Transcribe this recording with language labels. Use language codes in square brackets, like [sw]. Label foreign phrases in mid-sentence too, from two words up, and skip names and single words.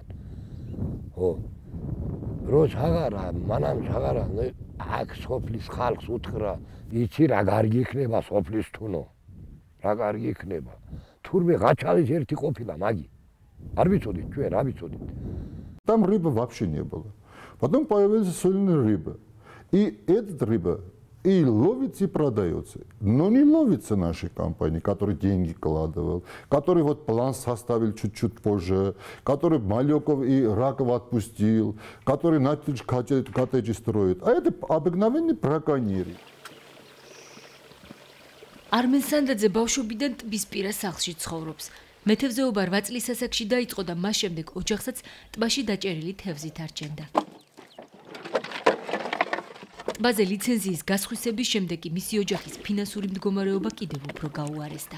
[ka] ხო. როც აღარა, მანამ აღარა, აქ სოფლის ხალხს უთხრა, იცი რა კარგი იქნება სოფლის თუნო. რა კარგი იქნება. თურმე გაჩალის ერთი ყოფილა მაგი. არ ვიცოდით ჩვენ, რა ვიცოდით. [ru] Там рыбы вообще не было. Потом появилась сольная рыба. И эта рыба и ловится, и продается. Но не ловится нашей компании, который деньги вкладывал, который вот план составил чуть-чуть позже, который Малеков и Раков отпустил, который начал коттеджи строить. А это обыкновенные браконьеры. [ka] Armen Sandadze ბავშვობიდან ტბის პირას სახლში ცხოვრობს. მეთევზეობა 8 წლის ასაკში დაიწყო და მას შემდეგ ოჯახსაც ტბაში დაჭერილი თევზით არჩენდა. ტბაზე ლიცენზიის გასხვისების შემდეგ კი მისი ოჯახის ფინანსური მდგომარეობა კიდევ უფრო გაუარესდა.